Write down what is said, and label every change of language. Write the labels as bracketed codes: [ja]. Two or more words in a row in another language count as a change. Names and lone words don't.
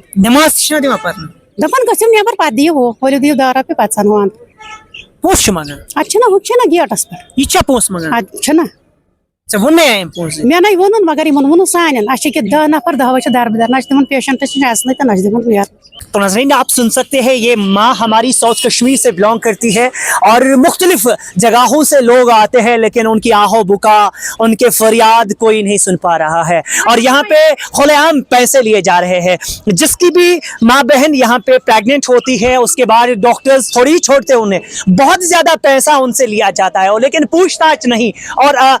[ks] نٮ۪ماز تہِ چھِنا دِوان پَرنہٕ دَپان گٔژھِو نٮ۪بر پَتہٕ دِیِو ہُہ ؤلِو دِیِو 10 رۄپیہِ پَتہٕ ژَنہو اَندر پونٛسہٕ چھِ منٛگان اَتہِ چھُنہ ہُہ چھُنہ گیٹَس پٮ۪ٹھ یہِ چھا پونٛسہٕ منٛگان اَدٕ چھُنہ ژےٚ ووٚنمے اَمہِ پونٛسہٕ مےٚ نَے ووٚنُن مگر یِمن ووٚنُن سانٮ۪ن اَسہِ چھِ ییٚکیٛاہ 10 نفر 10 چھِ دربٕدر نہ چھِ تِمن پیشنٹس نِش اَژنٕے تہٕ نہ چھِ دِوان نیرنہٕ [ur] تو ناظرین آپ سن سکتے ہیں یہ ماں ہماری ساؤتھ کشمیر سے بلانگ کرتی ہے اور مختلف جگہوں سے لوگ آتے ہیں لیکن ان کی آہو بکا ان کے فریاد کوئی نہیں سن پا رہا ہے اور یہاں پہ کھلے عام پیسے لیے جا رہے ہیں جس کی بھی ماں بہن یہاں پہ پریگننٹ ہوتی ہے اس کے بعد ڈاکٹرز تھوڑی ہی چھوڑتے انہیں بہت زیادہ پیسہ ان سے لیا جاتا ہے لیکن پوچھ تاچھ نہیں اور